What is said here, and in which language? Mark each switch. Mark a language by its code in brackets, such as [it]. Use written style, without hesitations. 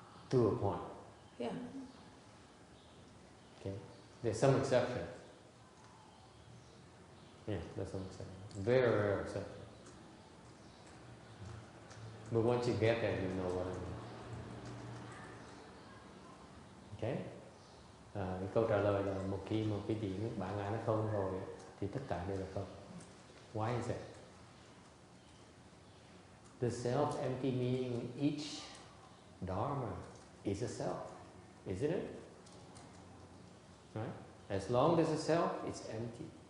[en] To a point. Yeah. Okay. There's some exception. Yeah, there's some exception. Very rare exception. But once you get there, you know what I mean. Okay? [vi] Cái câu trả lời là một khi mà quý vị bản ngã nó không rồi thì tất cả đều là không. [en] Why is that? The self empty meaning each dharma is a self, isn't it? Right? As long as a self, it's empty.